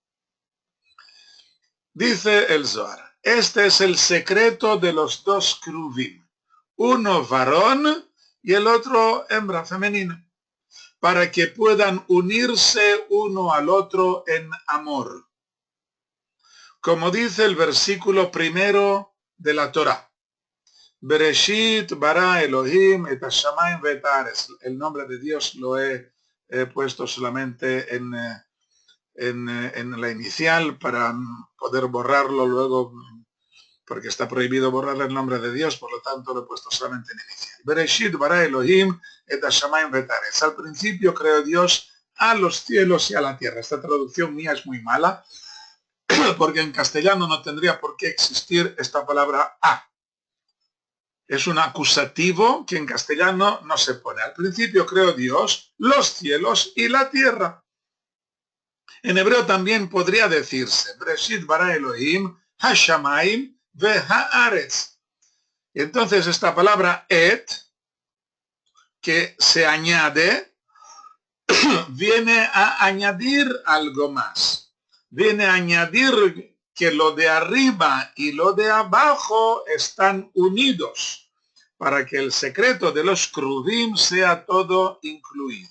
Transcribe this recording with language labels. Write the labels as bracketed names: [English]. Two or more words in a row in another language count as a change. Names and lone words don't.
[Spanish] Dice el Zohar, este es el secreto de los dos Kruvim, uno varón y el otro hembra femenino, para que puedan unirse uno al otro en amor. Como dice el versículo primero de la Torá, [Hebrew] בראשית ברא אלוהים את השמים ואת הארץ. [Spanish] El nombre de Dios lo he puesto solamente en la inicial para poder borrarlo luego, porque está prohibido borrar el nombre de Dios, por lo tanto lo he puesto solamente en inicial. [Hebrew] בראשית ברא אלוהים את השמים ואת הארץ. [Spanish] Al principio creó Dios a los cielos y a la tierra. Esta traducción mía es muy mala, porque en castellano no tendría por qué existir esta palabra a. Es un acusativo que en castellano no se pone. Al principio creó Dios los cielos y la tierra. En hebreo también podría decirse, [Hebrew] בראשית ברא אלוהים השמים והארץ. [Spanish] Entonces esta palabra et, que se añade, viene a añadir algo más. Viene a añadir que lo de arriba y lo de abajo están unidos para que el secreto de los Kruvim sea todo incluido.